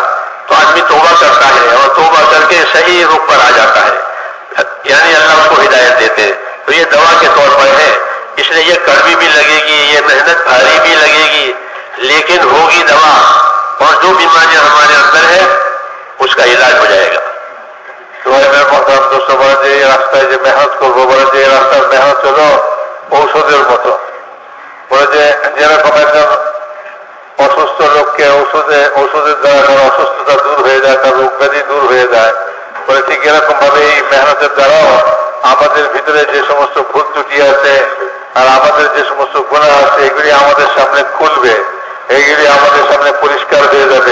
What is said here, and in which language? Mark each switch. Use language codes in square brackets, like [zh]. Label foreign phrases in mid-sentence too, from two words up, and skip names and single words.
[ur] تو آدمی توبہ کرتا ہے اور توبہ کر کے صحیح رخ پر آ جاتا ہے، یعنی اللہ اس کو ہدایت دیتے ہیں. تو یہ دوا کے طور پر ہے. اس لیے یہ کڑوی بھی لگے گی، یہ محنت بھاری بھی لگے گی، لیکن ہوگی دوا. اور جو بیماریاں ہمارے اندر ہے اس کا علاج ہو جائے گا. [bn] তো এর মতন দোস্ত বলে যে এই রাস্তায় যে মেহনত করবো, বলে যে এই রাস্তার মেহনত হলো ঔষধের মতো. বলে যে যেরকম একজন অসুস্থ লোককে ঔষধের দ্বারা তার অসুস্থতা দূর হয়ে যায়, তার রোগ ব্যাধি দূর হয়ে যায়, বলে ঠিক এরকম ভাবে এই মেহনতের দ্বারাও আমাদের ভিতরে যে সমস্ত ভুল ত্রুটি আছে আর আমাদের যে সমস্ত গুনাহ আছে এগুলি আমাদের সামনে খুলবে, এইগুলি আমাদের সামনে পরিষ্কার হয়ে যাবে.